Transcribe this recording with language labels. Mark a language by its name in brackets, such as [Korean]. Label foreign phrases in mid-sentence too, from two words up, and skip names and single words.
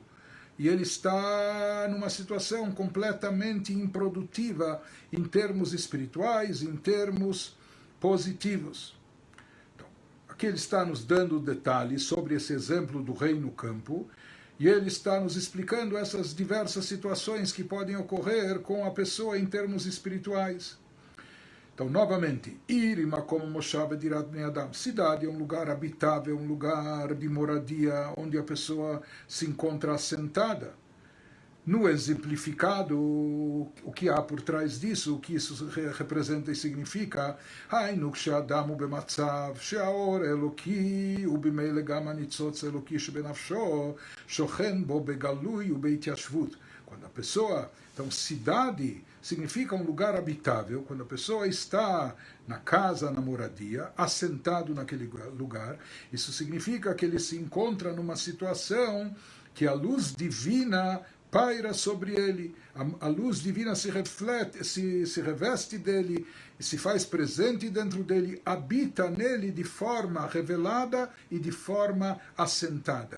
[Portuguese] E ele está numa situação completamente improdutiva em termos espirituais, em termos positivos. Então, aqui ele está nos dando detalhes sobre esse exemplo do rei no campo, e ele está nos explicando essas diversas situações que podem ocorrer com a pessoa em termos espirituais. Então, novamente, [Hebrew] עיר מקום מושב דירת בני אדם. [Portuguese] Cidade é um lugar habitável, um lugar de moradia, onde a pessoa se encontra assentada. No exemplificado, o que há por trás disso, o que isso representa e significa, [Hebrew] היינו כשאדם הוא במצב שהאור האלוקי ובמילא גם הניצוץ האלוקי שבנפשו שוכן בו בגלוי ובהתיישבות. [Portuguese] Quando a pessoa, então cidade significa um lugar habitável, quando a pessoa está na casa, na moradia, assentado naquele lugar, isso significa que ele se encontra numa situação que a luz divina paira sobre ele, a luz divina se reflete, se reveste dele, se faz presente dentro dele, habita nele de forma revelada e de forma assentada.